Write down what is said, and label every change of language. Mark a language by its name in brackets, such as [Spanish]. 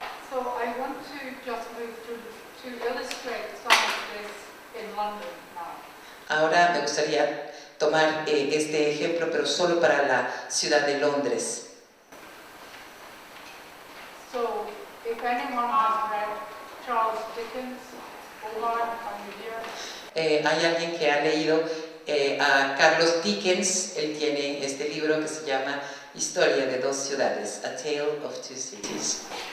[English] So I want to just move to illustrate some of this in London now. [Spanish] Ahora me gustaría tomar este ejemplo, pero solo para la ciudad de Londres. [English] So if anyone has read Charles Dickens, Omar and Muir, [Spanish] Hay alguien que ha leído a Carlos Dickens. Él tiene este libro que se llama Historia de dos ciudades, A Tale of Two Cities.